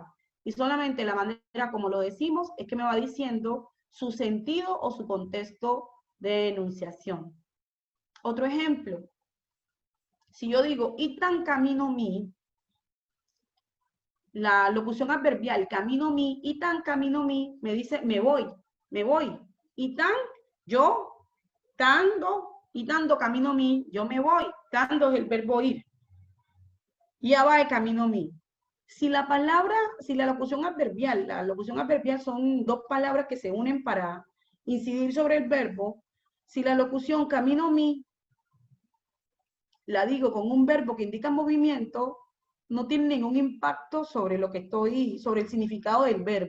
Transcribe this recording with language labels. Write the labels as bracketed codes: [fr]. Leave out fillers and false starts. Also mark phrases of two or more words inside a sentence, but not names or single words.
[es] Y solamente la manera como lo decimos es que me va diciendo su sentido o su contexto de enunciación. Otro ejemplo. Si yo digo, [pln] itan camino mi, [es] la locución adverbial [pln] camino mi, itan camino mi, [es] me dice me voy, me voy. Itan, yo, tando, [pln] itando camino mi, [es] yo me voy. Tando es el verbo ir. Ya va de [pln] camino mi. [es] Si la palabra, si la locución adverbial son dos palabras que se unen para incidir sobre el verbo. Si la locución [pln] camino mi [es] la digo con un verbo que indica movimiento, no tiene ningún impacto sobre lo que estoy, sobre el significado del verbo.